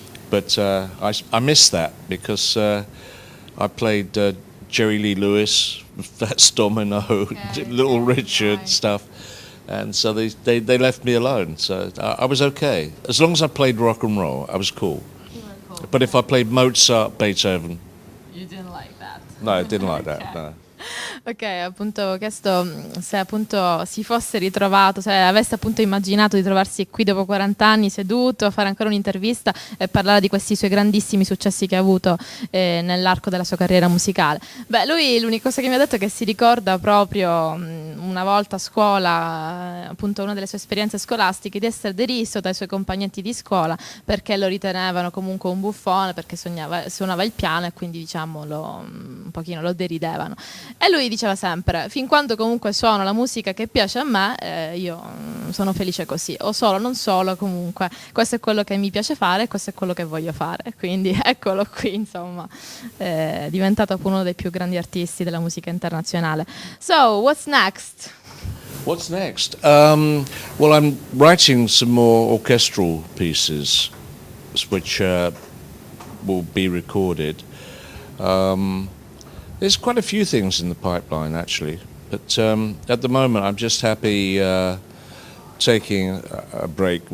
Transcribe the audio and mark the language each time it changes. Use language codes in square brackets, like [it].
[en] But I missed that because I played Jerry Lee Lewis, Fats Domino, Little Richard stuff, and so they left me alone. So I was okay as long as I played rock and roll. I was cool. You were cool. But if I played Mozart, Beethoven, you didn't like that. No, I didn't like that. No. [it] Ok, appunto ho chiesto se appunto si fosse ritrovato, se avesse appunto immaginato di trovarsi qui dopo 40 anni seduto a fare ancora un'intervista e parlare di questi suoi grandissimi successi che ha avuto nell'arco della sua carriera musicale. Beh, lui l'unica cosa che mi ha detto è che si ricorda proprio una volta a scuola, appunto una delle sue esperienze scolastiche, di essere deriso dai suoi compagnetti di scuola perché lo ritenevano comunque un buffone, perché suonava il piano e quindi diciamo un pochino lo deridevano. E lui diceva sempre, fin quando comunque suono la musica che piace a me, io sono felice così, o solo, non solo, comunque, questo è quello che mi piace fare, questo è quello che voglio fare, quindi eccolo qui, insomma, è diventato uno dei più grandi artisti della musica internazionale. [en] So, what's next? What's next? Well, I'm writing some more orchestral pieces, which will be recorded. There's quite a few things in the pipeline, actually, but at the moment I'm just happy taking a break.